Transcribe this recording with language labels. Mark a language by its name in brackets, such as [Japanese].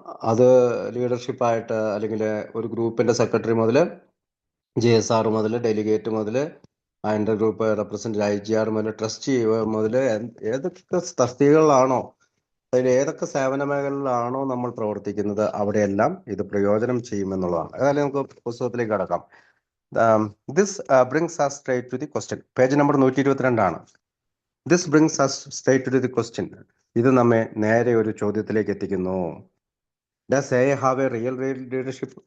[Malayalam] അത് ലീഡർഷിപ്പായിട്ട്, അല്ലെങ്കിൽ ഒരു ഗ്രൂപ്പിന്റെ സെക്രട്ടറി മുതൽ JSR മുതൽ ഡെലിഗേറ്റ് മുതൽ അതിൻ്റെ ഗ്രൂപ്പ് റെപ്രസെന്റ് IGR മുതൽ ട്രസ്റ്റി മുതൽ ഏതൊക്കെ തസ്തികകളിലാണോ, അതിൽ ഏതൊക്കെ സേവന മേഖലകളിലാണോ നമ്മൾ പ്രവർത്തിക്കുന്നത്, അവിടെയെല്ലാം ഇത് പ്രയോജനം ചെയ്യുമെന്നുള്ളതാണ്. അതായത് നമുക്ക് പുസ്തകത്തിലേക്ക് കടക്കാം. [English] This brings us straight to the question. [Malayalam] Page number [English] 122 this brings us straight to the question. [Malayalam] ഇത് നമ്മെ നേരെ ഒരു ചോദ്യത്തിലേക്ക് എത്തിക്കുന്നു. [English] Does AI have a real leadership?